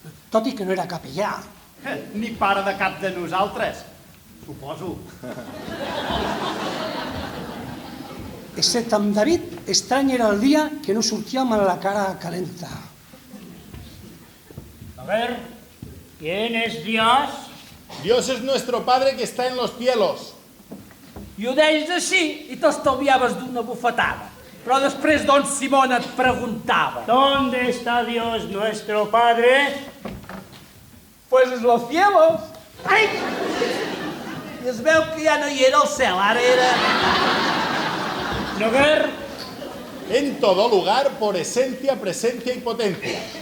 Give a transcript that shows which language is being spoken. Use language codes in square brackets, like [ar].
[ca] Tot i que no era capellà. Ni pare de cap de nosaltres, suposo. Excepte amb David, estrany era el dia que no sortíem amb la cara calenta. [es] A ver, ¿quién es Dios? Dios es nuestro Padre que está en los cielos. [ca] I ho deies així i t'estalviaves d'una bufetada. Però després don Simón et preguntava. [es] ¿Dónde está Dios nuestro Padre? Pues en los cielos. [ca] Ai! I es veu que ja no hi era al cel, ara era... [es] A ver, En todo lugar, por esencia, presencia y potencia.